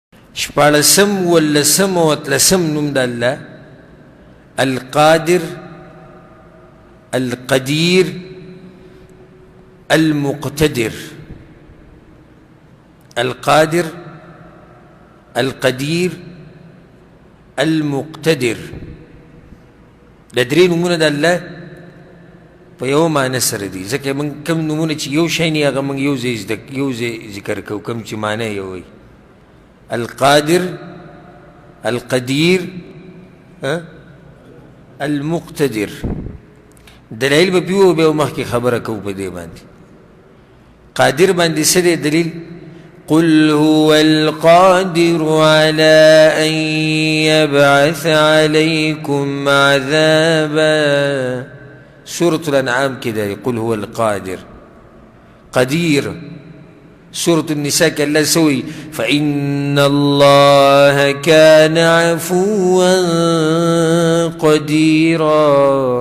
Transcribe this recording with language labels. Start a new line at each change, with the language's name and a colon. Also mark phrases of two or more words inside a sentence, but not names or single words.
Pashto: شپاړسم ولسم او اتلسم نوم د الله
Arabic: القادر القدير المقتدر. القادر القدير المقتدر
Pashto: دا درې نومونه د الله په یو معنی سره دي. ځکه موږ کوم نومونه چې یو شی نه هغه موږ یو ځای ذکر کوو، کوم چې معنی یو وي.
Arabic: القادر القدير المقتدر.
Pashto: دلایل به پیو به مخکې خبره کوو په دې باندې. قادر باندې څه دی دلیل؟
Arabic: قل هو القادر على أن يبعث عليكم عذابا. سورة الأنعام كده قل هو القادر. قدير سورة النساء كلا سوي فإن الله كان عفوا قديرا.